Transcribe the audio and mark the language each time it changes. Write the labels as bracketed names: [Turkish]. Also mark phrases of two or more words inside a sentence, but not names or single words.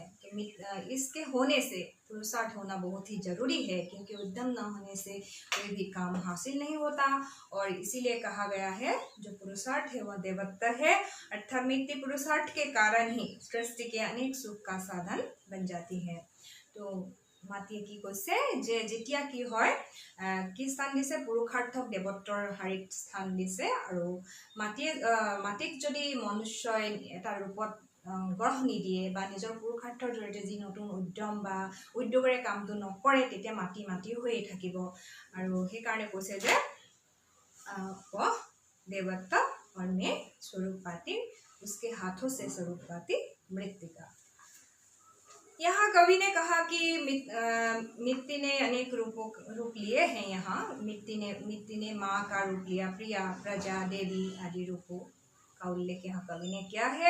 [Hindi] कि इसके होने से पुरुषार्थ होना बहुत ही जरूरी है, क्योंकि उद्यम न होने से कोई भी काम हासिल नहीं होता। और इसीलिए कहा गया है जो पुरुषार्थ है वह देवत्व है, अर्थात मिट्टी पुरुषार्थ के कारण ही सृष्टि के अनेक सुख का साधन बन जाती है। [Assamese] तो মাটিয়ে কি কৈছে যে যেতিয়া কি হয়, কি স্থান দিছে, পুৰুষাৰ্থক দেৱত্বৰ শাৰীত স্থান দিছে। আৰু মাটিক যদি মনুষ্যই এটা ৰূপত গঢ় নিদিয়ে বা নিজৰ পুৰুষাৰ্থৰ জৰিয়তে যি নতুন উদ্যম বা উদ্যোগেৰে কামটো নকৰে, তেতিয়া মাটি হৈয়ে থাকিব। আৰু সেইকাৰণে কৈছে যে [Hindi] देवत्व और मैं स्वरूप पाती, उसके हाथों से स्वरूप पाती मृत्तिका। यहाँ कवि ने कहा कि मिट्टी ने अनेक रूप लिए हैं। यहाँ मिट्टी ने माँ का रूप लिया, प्रिया, प्रजा, देवी आदि रूपों का उल्लेख यहाँ कवि ने किया है।